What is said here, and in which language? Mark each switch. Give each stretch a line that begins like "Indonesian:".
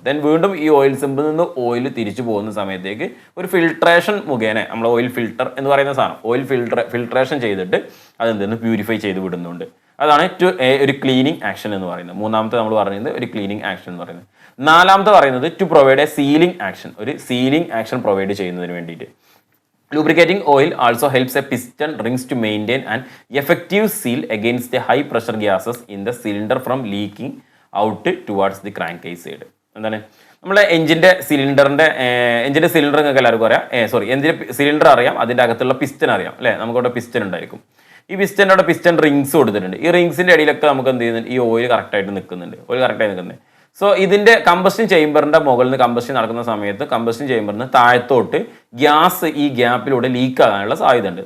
Malayalam: Then വീണ്ടും ഈ oil സമ്പിൽ നിന്ന് ഓയിൽ തിരിച്ചു പോകുന്ന സമയത്തേക്ക് ഒരു ഫിൽട്രേഷൻ മുഖേന നമ്മൾ ഓയിൽ ഫിൽട്ടർ എന്ന് പറയുന്ന സാധനം ഓയിൽ ഫിൽട്രേഷൻ ചെയ്തിട്ട് അതെന്തെന്ന് പ്യൂരിഫൈ ചെയ്ത് വിടുന്നുണ്ട്. അതാണ് ഒരു ക്ലീനിങ് ആക്ഷൻ എന്ന് പറയുന്നത്. മൂന്നാമത്തെ നമ്മൾ പറയുന്നത് ഒരു ക്ലീനിങ് ആക്ഷൻ എന്ന് പറയുന്നത്. നാലാമത്തെ പറയുന്നത്
English: to provide a sealing action,
Malayalam: ഒരു സീലിംഗ് ആക്ഷൻ പ്രൊവൈഡ് ചെയ്യുന്നതിന് വേണ്ടിയിട്ട്.
English: Lubricating oil also helps a piston rings to maintain an effective seal against the high pressure gases in the cylinder from leaking out towards the crankcase side.
Malayalam: എന്താണ്, നമ്മളെ എഞ്ചിൻ്റെ cylinder നിങ്ങൾക്ക് എല്ലാവർക്കും അറിയാം, എഞ്ചിൻ്റെ cylinder അറിയാം, അതിൻ്റെ അകത്തുള്ള പിസ്റ്റൻ അറിയാം അല്ലേ. നമുക്കവിടെ പിസ്റ്റൻ ഉണ്ടായിരിക്കും. ഈ പിസ്റ്റൻ്റെ അവിടെ പിസ്റ്റൻ റിങ്സ് കൊടുത്തിട്ടുണ്ട്. ഈ റിങ്സിൻ്റെ അടിയിലൊക്കെ നമുക്ക് എന്ത് ചെയ്യുന്നുണ്ട്, ഈ ഓയിൽ കറക്റ്റായിട്ട് നിൽക്കുന്നുണ്ട്. സോ ഇതിൻ്റെ കമ്പസ്റ്റൻ ചേമ്പറിൻ്റെ മുകളിൽ നിന്ന് കമ്പസ്റ്റൻ നടക്കുന്ന സമയത്ത് കമ്പസ്റ്റൻ ചേമ്പറിന് താഴത്തോട്ട് ഗ്യാസ് ഈ ഗ്യാപ്പിലൂടെ ലീക്ക് ആകാനുള്ള സാധ്യത ഉണ്ട്.